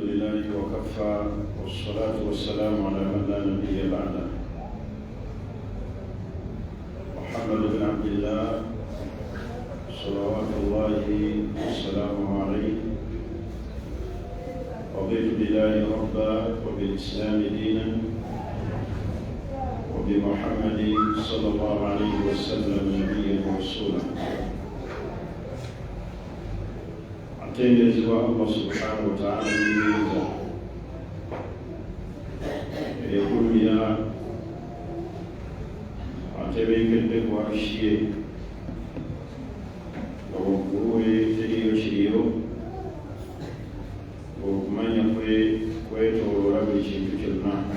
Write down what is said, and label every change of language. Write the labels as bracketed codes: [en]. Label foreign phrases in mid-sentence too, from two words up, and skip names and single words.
[ar] لله وكفى والصلاة والسلام على من لا نبي بعده محمد بن عبد الله صلوات الله وسلامه عليه رضيت بالله ربا وبالإسلام دينا وبمحمد صلى الله عليه وسلم نبيا ورسولا. [lg] Atenderezebwa [ar] الله سبحانه وتعالى [lg] n'ebiza eyakulumira atebenkedde ku arshi ye nga waggulu we teriyo kiriyo, okumanya kwe kwetooloola buli kintu kyonna.